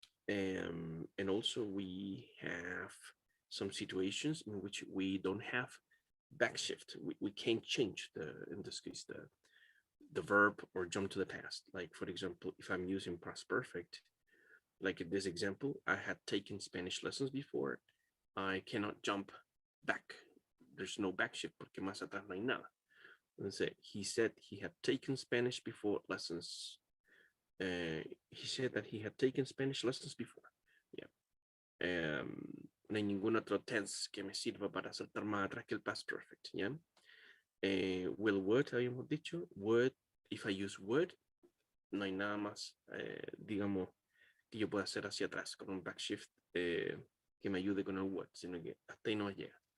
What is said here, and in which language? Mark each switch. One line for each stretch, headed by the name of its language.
English: And also we have some situations in which we don't have backshift. We can't change in this case, the verb or jump to the past. Like, for example, if I'm using past perfect, like in this example, I had taken Spanish lessons before. I cannot jump back. There's no backshift
Spanish: porque más atrás no hay nada. Entonces,
English: he said he had taken Spanish before lessons. He said that he had taken Spanish lessons before. Yeah.
Spanish: No hay ningún otro tense que me sirva para saltar más atrás que el past perfect. Yeah.
English: Will would,
Spanish: habíamos dicho.
English: Would, if I use would,
Spanish: no hay nada más, digamos, que yo pueda hacer hacia atrás con un backshift que me ayude con el would, sino que hasta ahí no llega.